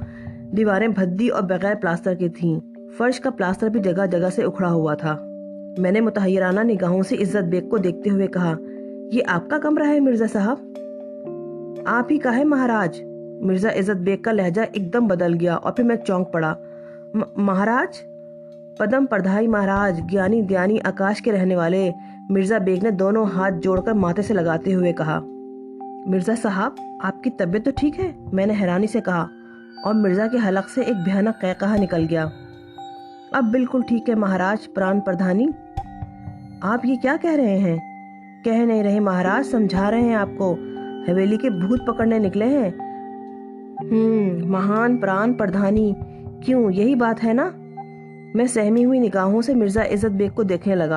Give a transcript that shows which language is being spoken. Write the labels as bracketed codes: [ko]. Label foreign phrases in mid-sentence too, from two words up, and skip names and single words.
[ur] دیواریں بھدی اور بغیر پلاسٹر کی تھیں۔ فرش کا پلاسٹر بھی جگہ جگہ سے اکھڑا ہوا تھا۔ میں نے متحیرانہ نگاہوں سے عزت بیگ کو دیکھتے ہوئے کہا، یہ آپ کا کمرہ ہے مرزا صاحب؟ آپ ہی کا ہے مہاراج۔ مرزا عزت بیگ کا لہجہ ایک دم بدل گیا اور پھر میں چونک پڑا۔ مہاراج؟ پدم پردھائی مہاراج، گیانی دیانی آکاش کے رہنے والے، مرزا بیگ نے دونوں ہاتھ جوڑ کر ماتھے سے لگاتے ہوئے کہا۔ مرزا صاحب، آپ کی طبیعت تو ٹھیک ہے؟ میں نے حیرانی سے کہا، اور مرزا کے حلق سے ایک بھیانک قہقہہ نکل گیا۔ اب بالکل ٹھیک ہے مہاراج پران پردھانی۔ آپ یہ کیا کہہ رہے ہیں؟ کہہ نہیں رہے مہاراج، سمجھا رہے ہیں آپ کو۔ حویلی کے بھوت پکڑنے نکلے ہیں؟ مہان پران پردھانی، کیوں یہی بات ہے نا؟ میں سہمی ہوئی نگاہوں سے مرزا عزت بیگ کو دیکھنے لگا۔